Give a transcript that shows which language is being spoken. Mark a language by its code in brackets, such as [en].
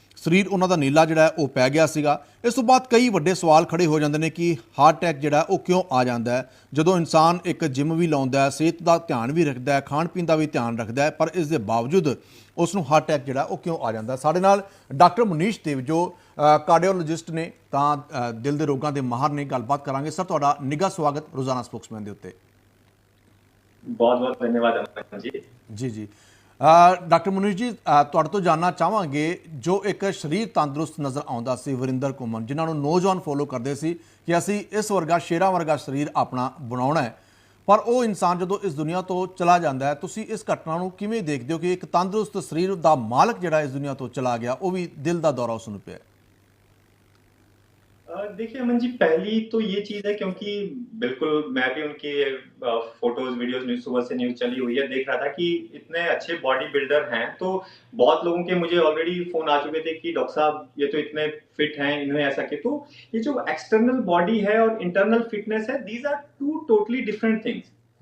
[pa] ਸਰੀਰ ਉਹਨਾਂ ਦਾ ਨੀਲਾ ਜਿਹੜਾ ਉਹ ਪੈ ਗਿਆ ਸੀਗਾ। ਇਸ ਤੋਂ ਬਾਅਦ ਕਈ ਵੱਡੇ ਸਵਾਲ ਖੜੇ ਹੋ ਜਾਂਦੇ ਨੇ ਕਿ ਹਾਰਟ ਅਟੈਕ ਜਿਹੜਾ ਉਹ ਕਿਉਂ ਆ ਜਾਂਦਾ ਹੈ ਜਦੋਂ ਇਨਸਾਨ ਇੱਕ ਜਿਮ ਵੀ ਲਾਉਂਦਾ ਹੈ, ਸਿਹਤ ਦਾ ਧਿਆਨ ਵੀ ਰੱਖਦਾ ਹੈ, ਖਾਣ ਪੀਣ ਦਾ ਵੀ ਧਿਆਨ ਰੱਖਦਾ ਹੈ, ਪਰ ਇਸ ਦੇ ਬਾਵਜੂਦ ਉਸ ਨੂੰ ਹਾਰਟ ਅਟੈਕ ਜਿਹੜਾ ਉਹ ਕਿਉਂ ਆ ਜਾਂਦਾ। ਸਾਡੇ ਨਾਲ ਡਾਕਟਰ ਮਨੀਸ਼ ਦੇਵ ਜੋ ਕਾਰਡੀਓਲੋਜਿਸਟ ਨੇ ਤਾਂ ਦਿਲ ਦੇ ਰੋਗਾਂ ਦੇ ਮਾਹਰ ਨੇ, ਗੱਲਬਾਤ ਕਰਾਂਗੇ। ਸਰ ਤੁਹਾਡਾ ਨਿੱਘਾ ਸਵਾਗਤ ਰੋਜ਼ਾਨਾ ਸਪੋਕਸਮੈਨ ਦੇ ਉੱਤੇ। [hi] बहुत बहुत धन्यवाद अमन जी। [pa] जी जी ਡਾਕਟਰ ਮਨੀਸ਼ ਜੀ ਤੁਹਾਡੇ ਤੋਂ ਜਾਣਨਾ ਚਾਹਾਂਗੇ ਜੋ ਇੱਕ ਸਰੀਰ ਤੰਦਰੁਸਤ ਨਜ਼ਰ ਆਉਂਦਾ ਸੀ ਵਰਿੰਦਰ ਘੁੰਮਣ, ਜਿਨ੍ਹਾਂ ਨੂੰ ਨੌਜਵਾਨ ਫੋਲੋ ਕਰਦੇ ਸੀ ਕਿ ਅਸੀਂ ਇਸ ਵਰਗਾ ਸ਼ੇਰਾਂ ਵਰਗਾ ਸਰੀਰ ਆਪਣਾ ਬਣਾਉਣਾ ਹੈ, ਪਰ ਉਹ ਇਨਸਾਨ ਜਦੋਂ ਇਸ ਦੁਨੀਆ ਤੋਂ ਚਲਾ ਜਾਂਦਾ ਹੈ ਤੁਸੀਂ ਇਸ ਘਟਨਾ ਨੂੰ ਕਿਵੇਂ ਦੇਖਦੇ ਹੋ ਕਿ ਇੱਕ ਤੰਦਰੁਸਤ ਸਰੀਰ ਦਾ ਮਾਲਕ ਜਿਹੜਾ ਇਸ ਦੁਨੀਆ ਤੋਂ ਚਲਾ ਗਿਆ ਉਹ भी ਦਿਲ ਦਾ ਦੌਰਾ ਉਸ ਨੂੰ ਪਿਆ। [hi] देखिए अमन जी, पहली तो ये चीज है क्योंकि बिल्कुल मैं भी उनकी फोटोज वीडियोस न्यूज सुबह से न्यूज चली हुई है देख रहा था कि इतने अच्छे बॉडी बिल्डर हैं, तो बहुत लोगों के मुझे ऑलरेडी फोन आ चुके थे कि डॉक्टर साहब ये तो इतने फिट हैं, इन्हें ऐसा कि तो ये जो एक्सटर्नल बॉडी है और इंटरनल फिटनेस है, [en] These are 2 totally different things.